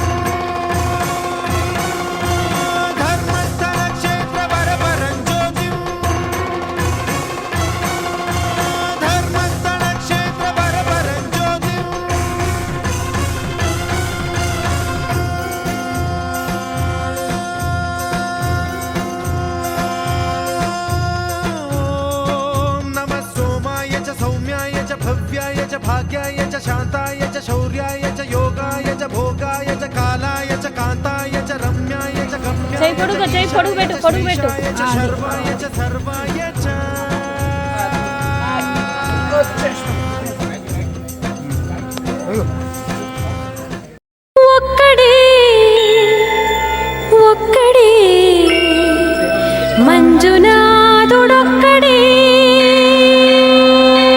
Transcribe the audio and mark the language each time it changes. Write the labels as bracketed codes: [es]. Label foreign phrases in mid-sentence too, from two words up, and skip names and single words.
[sa] धर्मस्थलक्षेत्रवरपरं ज्योतिम् धर्मस्थलक्षेत्रवरपरं ज्योतिम् ॐ नमः सोमाय च सौम्याय च भव्याय च भाग्याय च शान्ताय च शौर्याय च योगाय च भोगाय च कालाय च कान्ताय च रम्याय च गम्याय [te] చేయి పొడుగు పెట్టు [sa] च शर्वाय च सर्वाय च [te] ఒక్కడే ఒక్కడే మంజునాథుడొక్కడే